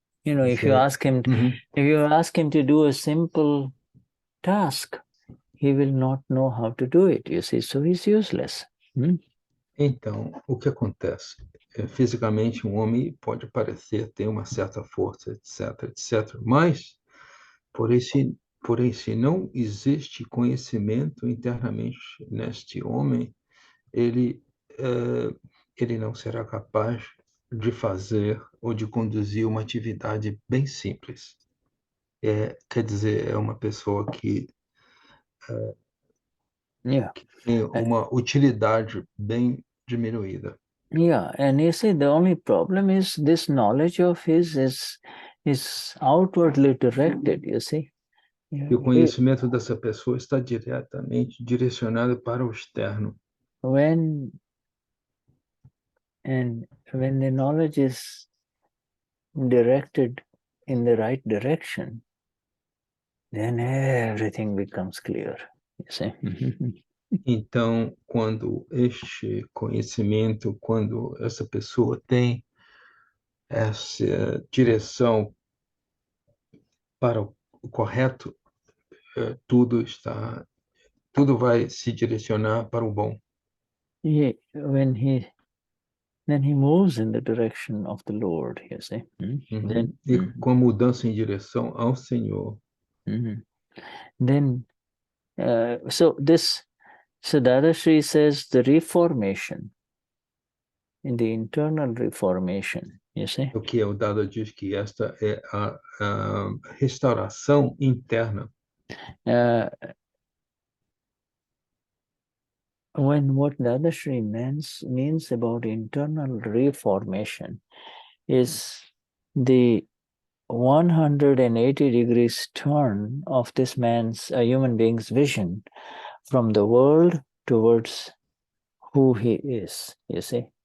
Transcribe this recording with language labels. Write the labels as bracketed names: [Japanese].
[English] If you ask him, to do a simple task, he will not know how to do it, you see, so he's useless. [Portuguese] Então, o que acontece? Fisicamente, um homem pode parecer ter uma certa força, etc. Mas, porém, se não existe conhecimento internamente neste homem, ele não será capaz de fazer ou de conduzir uma atividade bem simples. Quer dizer, é uma pessoa que tem uma utilidade bem diminuída. [English] Yeah, and you see, the only problem is this knowledge of his is outwardly directed, you see. [Portuguese] E o conhecimento dessa pessoa está diretamente direcionado para o externo. [English] When the knowledge is directed in the right direction, then everything becomes clear, you see. [Portuguese] Então, quando este conhecimento, quando essa pessoa tem essa direção para o correto, tudo vai se direcionar para o bom. [English] Then he moves in the direction of the Lord, you see. [Portuguese] E com a mudança em direção ao Senhor. [English] Then, so Dadashri says the reformation, in the internal reformation, you see. [Portuguese] O que o Dada diz que esta é a restauração interna. [English] When what Dadashri means about internal reformation is the 180 degrees turn of this human being's vision from the world towards who he is, you see.